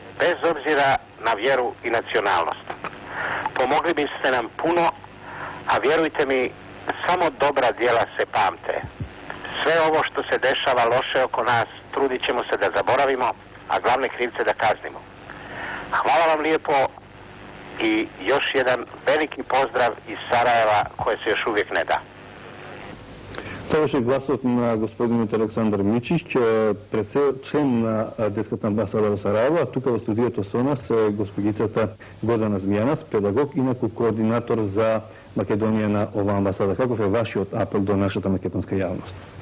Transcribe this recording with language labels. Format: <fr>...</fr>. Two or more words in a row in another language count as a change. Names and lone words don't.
<bs>bez obzira na vjeru i nacionalnost. Pomogli biste nam puno, a vjerujte mi, samo dobra djela se pamte. Sve ovo što se dešava loše oko nas, trudit ćemo se da zaboravimo, a glavne krivce da kaznimo. Hvala vam lijepo i još jedan veliki pozdrav iz Sarajeva koje se još uvijek ne da.</bs> <mk>Това беше гласот на господин Александар Мичич, член на Детската амбасада во Сараево, а тука во студиото со нас е госпогицата Гордана Змијанас, педагог, инаку координатор за Македонија на оваа амбасада. Каков е вашиот апел до нашата македонска јавност?</mk>